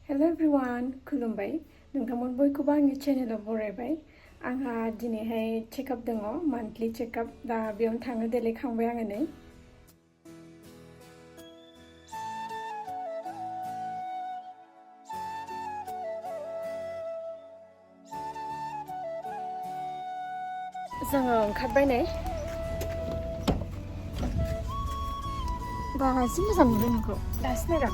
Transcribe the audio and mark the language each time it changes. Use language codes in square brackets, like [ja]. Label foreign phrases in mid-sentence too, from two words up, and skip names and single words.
[en] Hello everyone, [brx] kulumbai. Nwngtang boikoubw angni channel boraibai. Angha dinihai check-up dongo, [en] monthly check-up [brx] da beयावनो थांनो देलायखांबाय आङो नै. जोङो ओंखारबाय नै. दासो मोजां नुदों नोंखौ. दासो नायदों.